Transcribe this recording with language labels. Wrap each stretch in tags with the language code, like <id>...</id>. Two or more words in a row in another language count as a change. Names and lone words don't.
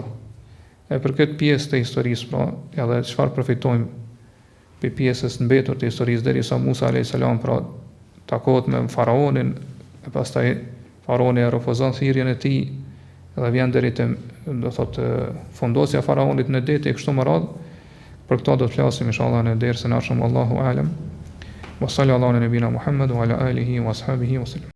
<sq>E për këtë pjesë të historisë pra, edhe çfarë përfitojmë për pjesës mbetur të historisë derisa Musa</sq> <ar>عليه السلام</ar> <sq>pra takohet me Faraonin, e pastaj Faraoni e refuzon thirrjen e tij dhe vjen deri te do thotë fundosja e Faraonit në det e kështu me radhë. Për këto do të flasim inshallah në dersën e ardhshëm.</sq> <ar>الله أعلم. وصلى الله على نبينا محمد وعلى آله وأصحابه وسلم.</ar>